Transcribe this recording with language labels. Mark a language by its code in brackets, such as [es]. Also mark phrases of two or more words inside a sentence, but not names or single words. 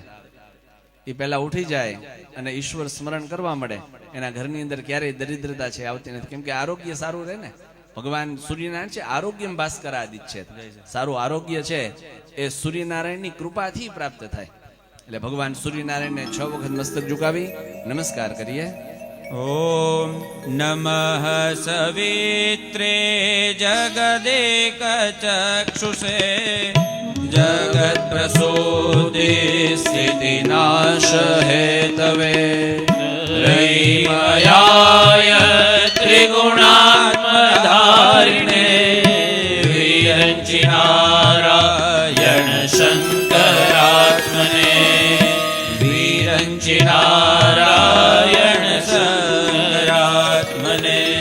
[gu] એ પહેલા ઉઠી જાય અને ઈશ્વર સ્મરણ કરવા મળે એના ઘરની અંદર ક્યારેય દરિદ્રતા છે આવતી નથી. કેમ કે આરોગ્ય સારું રહે ને. ભગવાન સૂર્યનારાયણ છે [sa] આરોગ્યમ ભાસ્કરાદિત [gu] છે. સારું આરોગ્ય છે એ સૂર્યનારાયણની કૃપાથી પ્રાપ્ત થાય. એટલે ભગવાન સૂર્યનારાયણને 6 વખત મસ્તક ઝુકાવી નમસ્કાર કરીએ. [sa] ॐ नमः सवित्रे जगदेक चक्षुषे जगत्प्रसूति स्थितिनाश हेतवे त्रयीमयाय त्रिगुणात्मधारिणे वीरञ्चिनारायण शङ्करात्मने वीरञ्चिनारायण शङ्करात्मने.